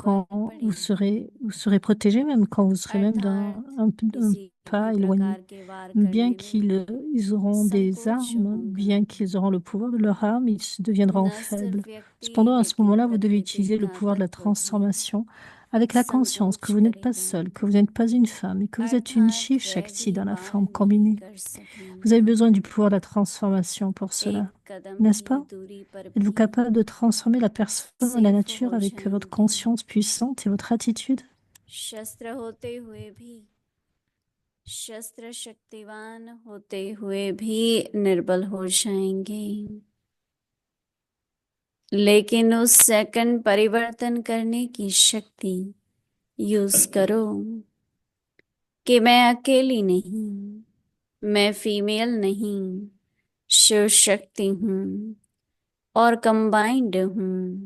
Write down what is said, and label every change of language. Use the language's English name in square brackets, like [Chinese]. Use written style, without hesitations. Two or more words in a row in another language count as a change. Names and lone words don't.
[French] quand [Hindi] पड़ेगी, [French] vous serez protégé même quand vous serez même [Hindi] अर्थात [French] un [Hindi] किसी [French] pas [Hindi] भी [French] éloigné. [Hindi] प्रकार के वार [French] Bien [Hindi] करने में [French] ils auront des [Hindi] संकोच [French] armes, [Hindi] होगा। [French] bien qu'ils auront le pouvoir de leur arme, ils deviendront [Hindi] न [French] faibles. [Hindi] सिर्फ व्यक्ति [French] Cependant, à ce [Hindi] लेकिन [French] moment-là, vous devez [Hindi] प्रकृति [French] utiliser le [Hindi] का [French] pouvoir de la [Hindi] तत्व भी [French] transformation avec la conscience que [Hindi] संकोच [French] vous n'êtes pas [Hindi] करेगा, [French] seul, que vous n'êtes pas une femme et que vous êtes une [Hindi] अर्थात [French] Shiv [Hindi] वह [French] Shakti [Hindi] भी [French] dans la [Hindi] वार [French] forme [Hindi] नहीं [French] combinée. [Hindi] कर [French] Vous avez [Hindi] सकेंगे। [French] besoin du pouvoir de la transformation pour [Hindi] एक [French] cela, [Hindi] कदम [French] n'est-ce [Hindi] की [French] pas? [Hindi] दूरी पर [French] Êtes-vous [Hindi] भी [French] capable de transformer la personne et la [Hindi] सेफ [French] nature [Hindi] हो [French] avec votre [Hindi] जाएंगे, [French] conscience puissante et votre attitude? [Hindi] शस्त्र होते हुए भी, शस्त्र शक्तिवान होते हुए भी निर्बल हो जाएंगे। लेकिन उस सेकंड परिवर्तन करने की शक्ति यूज करो कि मैं अकेली नहीं, मैं फीमेल नहीं, शिव शक्ति हूँ और कंबाइंड हूँ।